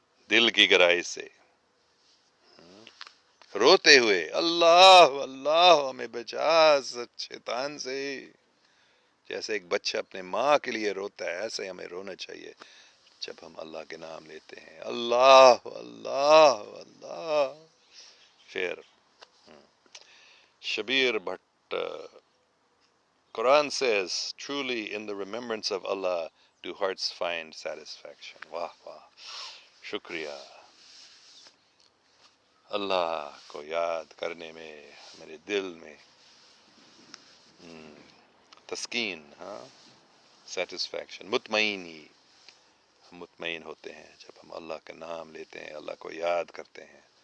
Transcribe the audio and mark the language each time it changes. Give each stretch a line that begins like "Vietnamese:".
Urdu: دل کی گہرائی سے روتے ہوئے اللہ اللہ ہمیں بچا شیطان سے. جیسے ایک بچہ اپنے ماں کے لیے روتا ہے، ایسے ہمیں رونا چاہیے جب ہم اللہ کے نام لیتے ہیں، اللہ اللہ اللہ.
English: پھر Shabbir Bhat, Quran says, truly in the remembrance of Allah do hearts find satisfaction.
Urdu: واہ واہ، شکریہ. اللہ کو یاد کرنے میں میرے دل میں تسکین، ہاں، سیٹسفیکشن، مطمئنی. ہم مطمئن ہوتے ہیں جب ہم اللہ کا نام لیتے ہیں، اللہ کو یاد کرتے ہیں.